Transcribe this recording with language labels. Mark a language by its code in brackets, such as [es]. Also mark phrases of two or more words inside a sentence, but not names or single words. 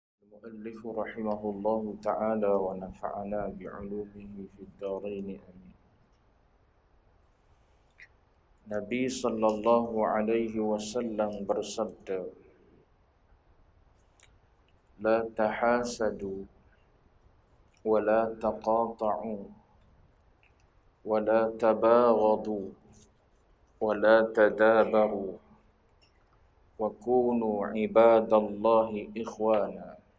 [ar] المؤلف رحمه الله تعالى ونفعنا بعلومه في الدارين آمين. [ms] Nabi [ar] صلى الله عليه وسلم [ms] bersabda, [ar] لا تحاسدوا ولا تقاطعوا ولا تباغضوا ولا تدابروا وكونوا عباد الله إخوانا.